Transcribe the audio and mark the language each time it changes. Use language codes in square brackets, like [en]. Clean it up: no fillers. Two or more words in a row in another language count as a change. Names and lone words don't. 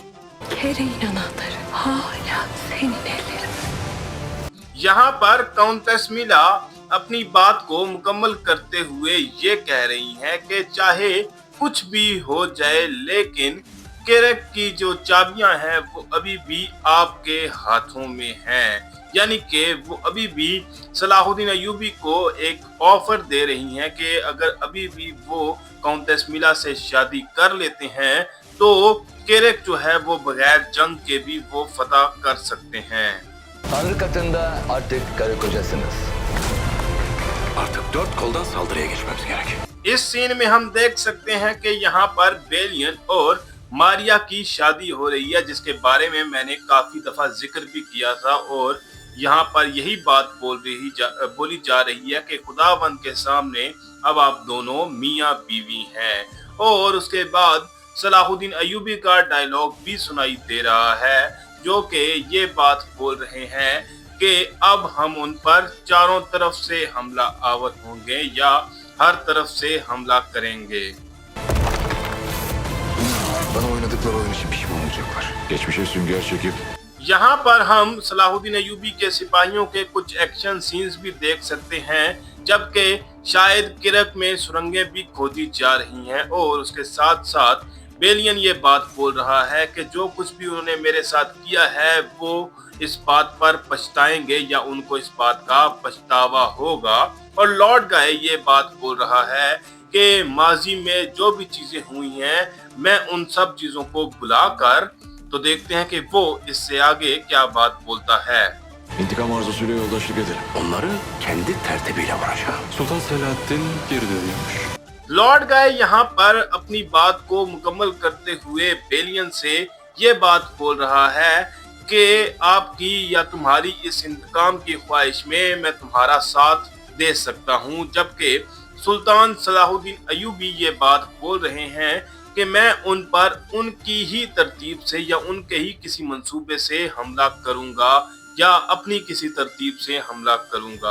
[ur] یہاں پر کاؤنٹیس میلا اپنی بات کو مکمل کرتے ہوئے یہ کہہ رہی ہیں کہ چاہے کچھ بھی ہو جائے، لیکن کیرک کی جو چابیاں ہیں وہ ابھی بھی آپ کے ہاتھوں میں ہیں. یعنی کہ وہ ابھی بھی صلاح الدین ایوبی کو ایک آفر دے رہی ہیں کہ اگر ابھی بھی وہ کاؤنٹیس میلا سے شادی کر لیتے ہیں تو کیرک جو ہے وہ بغیر جنگ کے بھی وہ فتح کر سکتے ہیں. [tr] Tanrı katında artık karı kocasınız. Artık 4 koldan saldırıya geçmemiz gerek. [ur] اس سین میں ہم دیکھ سکتے ہیں کہ یہاں پر بیلین اور ماریا کی شادی ہو رہی ہے، جس کے بارے میں میں نے کافی دفعہ ذکر بھی کیا تھا اور یہاں پر یہی بات بولی جا رہی ہے کہ خداوند کے سامنے اب آپ دونوں میاں بیوی ہیں. اور اس کے بعد صلاح الدین ایوبی کا ڈائیلاگ بھی سنائی دے رہا ہے جو کہ یہ بات بول رہے ہیں کہ اب ہم ان پر چاروں طرف سے حملہ آور ہوں گے یا ہر طرف سے حملہ کریں گے. [tr] Bana oynadıkları oyun için pişman olacaklar. Geçmişe sünger çekip [ur] یہاں پر ہم صلاح الدین ایوبی کے سپاہیوں کے کچھ [en] action scenes [ur] بھی دیکھ سکتے ہیں، جبکہ شاید کیرک میں سرنگیں بھی کھودی جا رہی ہیں اور اس کے ساتھ ساتھ بیلین یہ بات بول رہا ہے کہ جو کچھ بھی انہوں نے میرے ساتھ کیا ہے وہ اس بات پر پچھتائیں گے یا ان کو اس بات کا پچھتاوا ہوگا. اور لارڈ گائے یہ بات بول رہا ہے کہ ماضی میں جو بھی چیزیں ہوئی ہیں میں ان سب چیزوں کو بھلا کر. تو دیکھتے ہیں کہ وہ اس سے آگے کیا بات بولتا ہے. [tr] intikam arzusuyla yoldaşlık edelim. Onları kendi tertibiyle vuracağım. Sultan Selahaddin geri dönüyormuş. [ur] لارڈ گائے یہاں پر اپنی بات کو مکمل کرتے ہوئے بیلین سے یہ بات بول رہا ہے کہ آپ کی یا تمہاری اس انتقام کی خواہش میں میں تمہارا ساتھ دے سکتا ہوں، جبکہ سلطان صلاح الدین ایوبی یہ بات بول رہے ہیں کہ میں ان پر ان کی ہی ترتیب سے یا ان کے ہی کسی منصوبے سے حملہ کروں گا یا اپنی کسی ترتیب سے حملہ کروں گا.